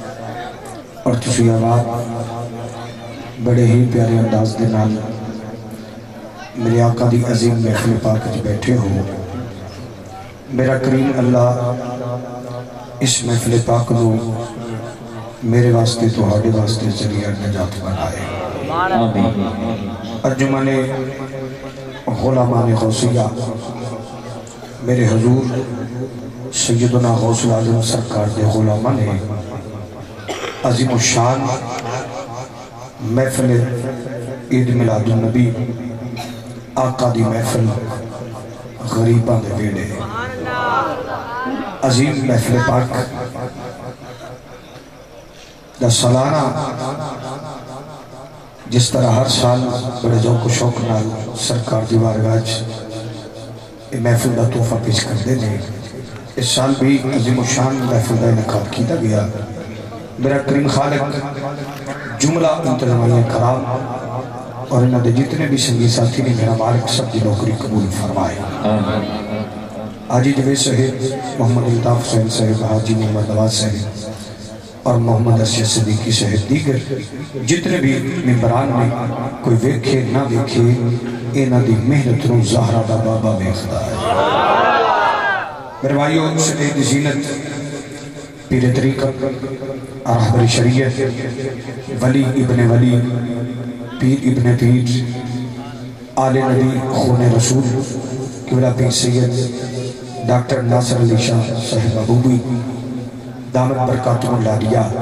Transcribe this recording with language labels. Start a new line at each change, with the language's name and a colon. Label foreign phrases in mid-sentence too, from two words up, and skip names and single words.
Punjabi: اور تسی آباد بڑے ہی پیارے انداز دے نال میرے آقا دی عظیم محفل پاک جی بیٹھے ہو میرا کریم اللہ اس محفل پاک نو میرے واسطے تہاڈے واسطے ذریعہ نجات بنائے ارجمان غلامان غوثیہ میرے حضور سیدنا غوث العظم سرکار دے غلامان نے عظیم الشان محفل عید میلاد النبی آقا دی محفل غریباں دے ویڑے عظیم محفل پاک دا سالانہ جس طرح ہر سال بڑے ذوق و شوق نال سرکار دی بارگاہ یہ محفل دا تحفہ پیش کر دے نے اس سال بھی عظیم الشان محفل دا انعقاد کیتا گیا میرا کریم خالق جملہ انتظامیہ کرام اور انہاں دے جتنے بھی سنگی ساتھی نے میرا مالک سب دی نوکری قبول فرمائے حاجی جوید صاحب محمد الطاف حسین صاحب حاجی محمد نواز صاحب اور محمد ارشد صدیقی صاحب دیگر جتنے بھی ممبران میں کوئی ویکھے نہ ویکھے اینا دی محنت نو زہرہ دا بابا ویکھدا ہے میرے بھائیو سید زینت پیر طریقت رہبر شریعت ولی ابن ولی پیر ابن پیر آل نبی خون رسول قبلہ پیر سید ڈاکٹر ناصر علی شاہ صاحب ابوبی دامت برکاتم اللہ دیا